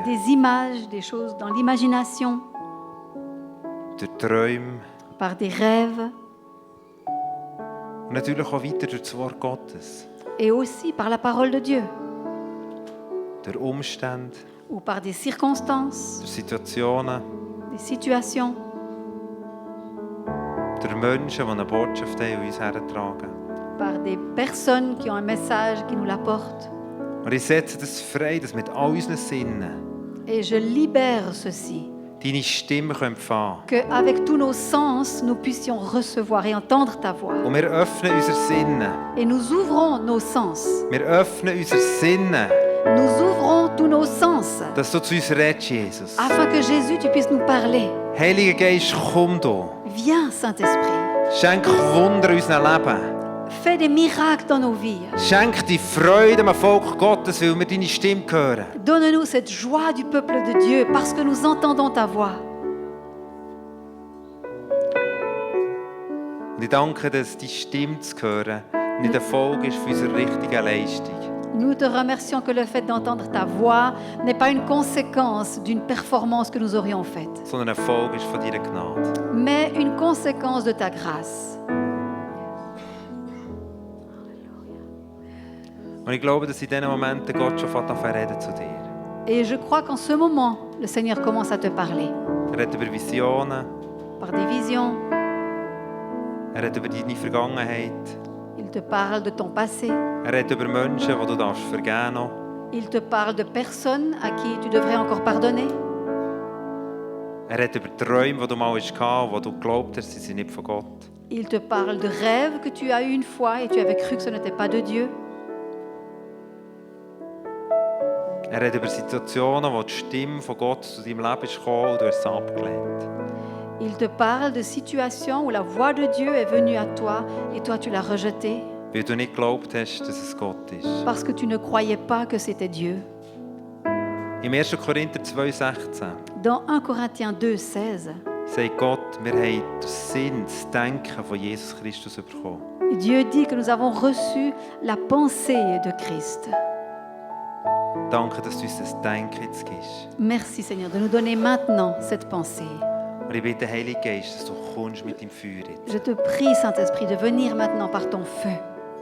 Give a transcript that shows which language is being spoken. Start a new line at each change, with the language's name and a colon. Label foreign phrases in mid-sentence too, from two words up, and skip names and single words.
French: des images, des choses dans l'imagination,
German: durch Träume
French: par des rêves
German: und natürlich auch weiter durch das Wort Gottes,
French: et aussi par la parole de Dieu
German: durch Umstände,
French: ou par des circonstances,
German: durch Situationen,
French: des situations,
German: durch Menschen, die eine Botschaft haben und uns hertragen.
French: par des personnes qui ont un message qui nous l'apportent.
German: Und ich setze das frei, dass mit all unseren Sinnen
French: Et je libère ceci,
German: deine Stimme empfangen können.
French: qu'avec tous nos sens, nous puissions recevoir et entendre ta voix.
German: Und wir öffnen unsere Sinne.
French: Et nous ouvrons nos sens.
German: Wir öffnen unsere Sinne,
French: Nous ouvrons tous nos sens
German: dass du zu uns redest, Jesus.
French: afin que Jésus, tu puisses nous parler.
German: Heiliger Geist, komm du.
French: Viens, Saint-Esprit.
German: Schenk Wunder in unserem Leben.
French: Fais des miracles dans nos vies.
German: Schenk die Freude am Volk Gottes, weil wir deine Stimme hören.
French: Donne-nous cette joie du peuple de Dieu parce que nous entendons ta voix.
German: Und ich danke, dass die Stimme zu hören nicht eine Folge ist von unserer richtigen Leistung,
French: Nous te remercions que le fait d'entendre ta voix n'est pas une conséquence d'une performance que nous aurions faite,
German: sondern eine Folge ist von deiner Gnade.
French: mais une conséquence de ta grâce.
German: Und ich glaube, dass in diesen Momenten Gott schon fängt an zu reden zu dir.
French: Et je crois qu'en ce moment, le Seigneur commence à te parler
German: Er redet über Visionen,
French: par des visions.
German: er redet über deine Vergangenheit,
French: Il te parle de ton passé.
German: er redet über Menschen, die du darfst vergeben darfst.
French: Il te parle de personnes à qui tu devrais encore pardonner.
German: Er redet über Träume, die du mal hattest, wo du geglaubt hast, sie sind nicht von Gott.
French: Il te parle de rêves que tu as eu une fois et tu avais cru que ce n'était pas de Dieu.
German: Er redet über Situationen, wo die Stimme von Gott zu deinem Leben ist gekommen und du hast es abgelehnt.
French: Il te parle de situations où la voix de Dieu est venue à toi et toi tu l'as rejetée
German: Weil du nicht geglaubt hast, dass es Gott ist.
French: parce que tu ne croyais pas que c'était Dieu.
German: Im 1. Korinther 2,16
French: Dans 1 Corinthiens 2,16,
German: sagt Gott, wir haben den Sinn, das Denken von Jesus Christus bekommen.
French: Dieu dit que nous avons reçu la pensée de Christ.
German: Danke, dass du uns das Denken jetzt gibst.
French: Merci Seigneur de nous donner maintenant cette pensée.
German: Und ich bitte, Heiliger Geist, dass du kommst mit deinem Feuer jetzt.
French: Je te prie Saint-Esprit de venir maintenant par ton feu.